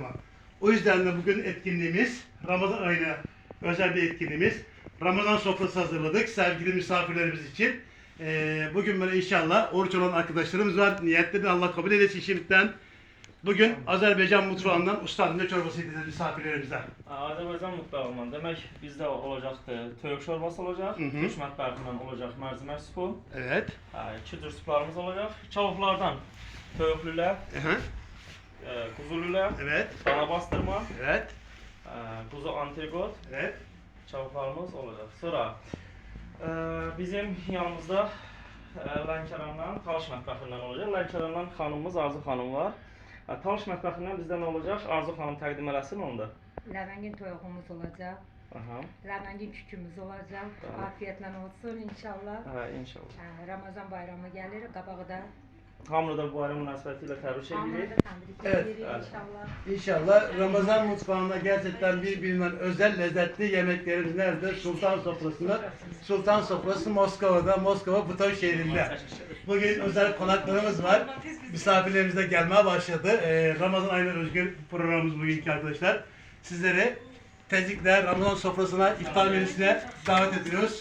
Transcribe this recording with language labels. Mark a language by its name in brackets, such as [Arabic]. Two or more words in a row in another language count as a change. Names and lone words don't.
[Turkish] O yüzden de bugün etkinliğimiz Ramazan ayına özel bir etkinliğimiz. Ramazan sofrası hazırladık sevgili misafirlerimiz için. Bugün böyle inşallah oruç olan arkadaşlarımız var. Niyetlerini Allah kabul eylesin şimdiden. Bugün Azerbaycan mutfağından ustam ne çorbası yediniz misafirlerimize? [Azerbaijani] Azərbaycan mutfağından demək bizdə olacaqdır. Toyuq şorbası olacaq, Türk mətbəxindən olacaq mərcimək supu. [Turkish] Evet. [Azerbaijani] İki cür sularımız olacaq. Çavuklardan toyuq lülə, kuzu lülə, [Turkish] Evet. [Azerbaijani] dana bastırma, [Turkish] Evet. [Azerbaijani] kuzu antrikot [Turkish] Evet. [Azerbaijani] çavuklarımız olacaq. Sonra bizim yanımızda Lənkərandan, Talış mətbəxindən olacaq. Lənkərandan xanımımız Arzu xanım var. Talış mətbəxindən bizdə nə olacaq? Arzu xanım təqdim eləsin onda. Ləvəngin toyuğumuz olacaq. Aha. Ləvəngin kükümüz olacaq. Afiyetlə olsun inşallah. İnşallah. Ramazan bayramı gəlir, qabağı da. Hamını da bu bayram münasibətilə təbrik Hamını edirik. da təbrik [Turkish] Evet. [Azerbaijani] edirik inşallah. [Turkish] İnşallah Ramazan mutfağında gerçekten birbirinden özel lezzetli yemeklerimiz nerede? Sultan Sofrası'nda. Sultan Sofrası Moskova'da, Moskova Buton şehrinde. Bugün özel konaklarımız var. Misafirlerimiz de gelmeye başladı. Ramazan ayına özgü programımız bugünkü arkadaşlar. Sizleri tezlikle Ramazan sofrasına, iftar menüsüne davet ediyoruz.